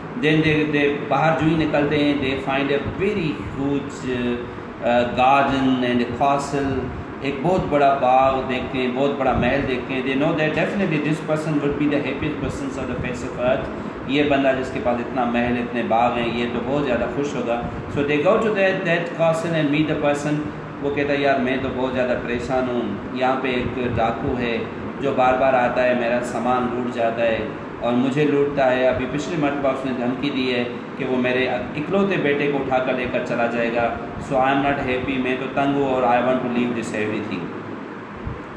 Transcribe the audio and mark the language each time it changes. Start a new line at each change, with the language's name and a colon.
English: دین دے
Urdu: باہر جو ہی نکلتے ہیں,
English: they find a very huge garden and castle
Urdu: ایک بہت بڑا باغ دیکھتے ہیں, بہت بڑا محل دیکھتے ہیں,
English: They know that definitely this person would be the happiest person of the face of earth.
Urdu: یہ بندہ جس کے پاس اتنا محل, اتنے باغ ہیں, یہ تو بہت زیادہ خوش ہوگا.
English: So they go to that castle and meet the person.
Urdu: وہ کہتا ہے یار میں تو بہت زیادہ پریشان ہوں, یہاں پہ ایک ڈاکو ہے جو بار بار آتا ہے, میرا سامان لوٹ جاتا ہے اور مجھے لوٹتا ہے. ابھی پچھلی مرتبہ اس نے دھمکی دی ہے کہ وہ میرے اکلوتے بیٹے کو اٹھا کر لے کر چلا جائے گا.
English: so I am not happy,
Urdu: میں تو تنگ ہوں اور
English: I want to leave this everything.